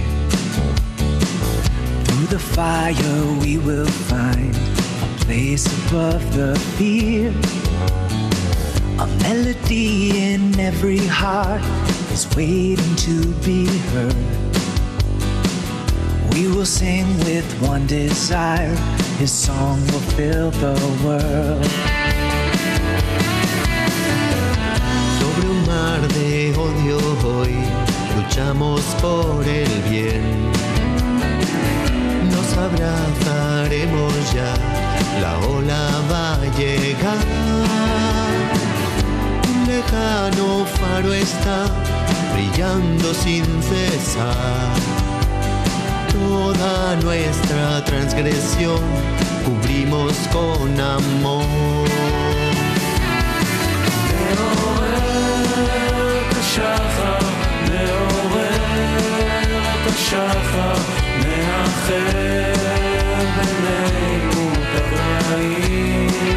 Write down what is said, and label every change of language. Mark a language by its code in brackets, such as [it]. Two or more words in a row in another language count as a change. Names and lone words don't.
[en] Through the fire we will find a place above the fear. A melody in every heart is waiting to be heard. We will sing with one desire, His song will fill the world. [es] De odio hoy, luchamos por el bien. Nos abrazaremos ya, la ola va a llegar. Un lejano faro está brillando sin cesar. Toda nuestra transgresión cubrimos con amor. [he] שחר, מעורר את השחר, מאחר בינינו ברעים.